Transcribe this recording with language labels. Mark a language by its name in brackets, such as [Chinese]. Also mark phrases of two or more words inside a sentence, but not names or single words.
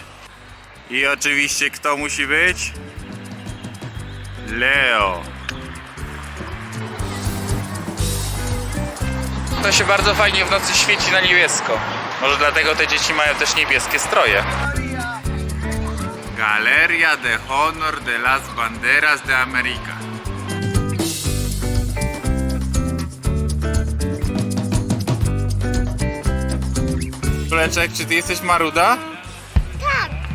[Polish] I oczywiście kto musi być? Leo. To się bardzo fajnie w nocy świeci na niebiesko. Może dlatego te dzieci mają też niebieskie stroje. [Spanish] Galeria de Honor de las Banderas de América. [Polish] Kuleczek, czy ty jesteś maruda? Tak.